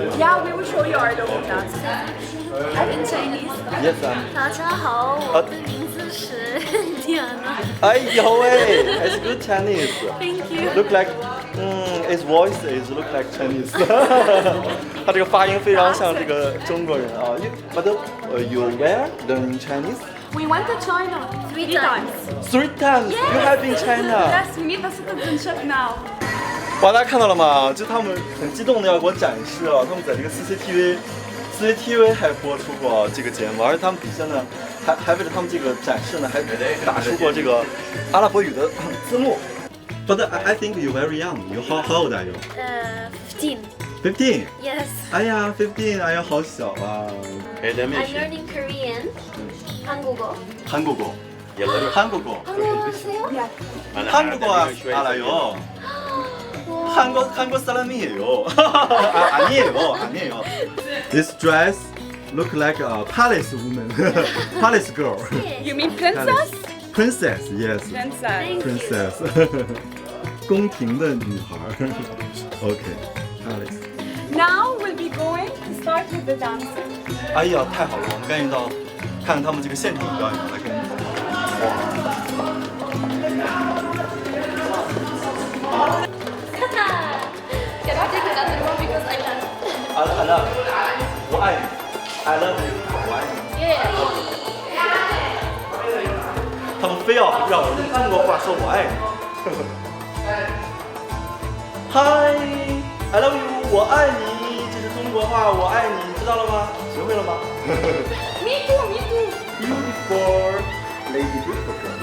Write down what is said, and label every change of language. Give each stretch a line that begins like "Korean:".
English: Yeah, we will show you our local dance. I'm in Chinese. Yes, I'm. 大家好，我的名字是Diana.
Chinese: 哎呦喂
English: ，It's good Chinese. Thank you. Look like, his voice is look like Chinese.
Chinese: 他这个发音非常像这个中国人啊。
English: But you where learn Chinese? We went to China 3 times. 3 times. You have been China. Yes, we need the citizenship now.
Chinese: 哇，大家看到了吗？就他们很激动的要给我展示啊，他们在这个 CCTV 还播出过这个节目，而且他们底下呢，还为了他们这个展示呢，还打出过这个阿拉伯语的字幕。
English: But I think you very young. You how old are you? 15. 15. Yes.
Chinese: 哎呀 ，15，哎呀，好小啊。
English: I'm learning Korean. 한국어.
Korean: 한국어. 한국어. 한국어 하세요? 한국어 알아요. 한국 사람이에요. 아니에요.
English: This dress look like a palace woman, palace girl. You mean princess? Princess, yes. Princess. Princess.
Chinese: 宫廷的女孩。
English: Okay, palace. Now we'll be going to start with the dancing.
Chinese: 哎呀，太好了，我们赶紧到看看他们这个现场表演，来跟你们哇。
English: Can I take another one because I love? I love，
Chinese: 我爱你
English: ，I love you， 我爱你。 Yeah.
Chinese: 他们非要让我用中国话说我爱你。
English: Hi, I love you，
Chinese: 我爱你，这是中国话，我爱你，知道了吗？学会了吗
English: Me too, me too. ？Beautiful, lady beautiful。